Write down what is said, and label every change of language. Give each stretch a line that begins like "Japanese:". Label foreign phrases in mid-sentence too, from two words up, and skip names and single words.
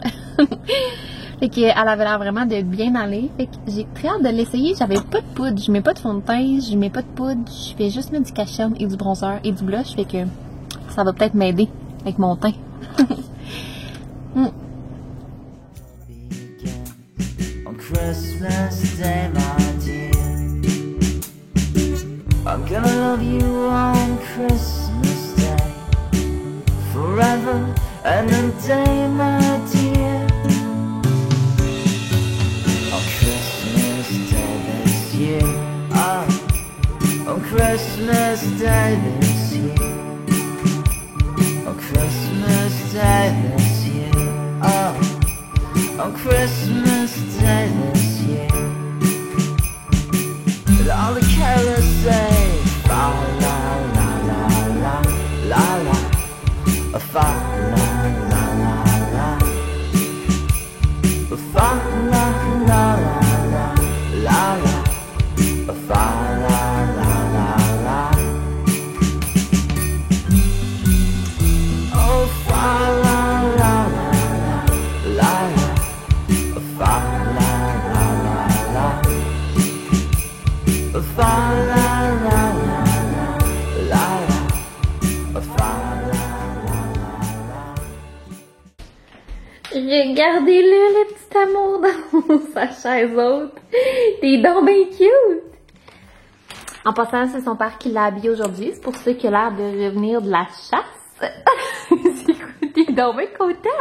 French: Fait qu'elle avait l'air vraiment de bien aller. Fait que j'ai très hâte de l'essayer. J'avais pas de poudre, je mets pas de fond de teint, je mets pas de poudre, je fais juste mettre du cache-cerne et du bronzer et du blush. Fait que ça va peut-être m'aider avec mon teint.
English: On Christmas Day, my dear, I'm gonna love you on Christmas Day, forever and a day, my dear. On Christmas Day this year, on Christmas Day this year, on Christmas Day this year, on Christmas Day this year, and all the carolers say, fa la la la la la la, fa la la la la, fa la la la la la, fa la la la la, oh fa la la la la la. Fa la la la la, fa la la la la la, fa la la la.
French: Regardez-le, le petit amour dans sa chaise haute. T'es donc bien cute! En passant, c'est son père qui l'a habillé aujourd'hui. C'est pour ça qu'il a l'air de revenir de la chasse. T'es donc bien content!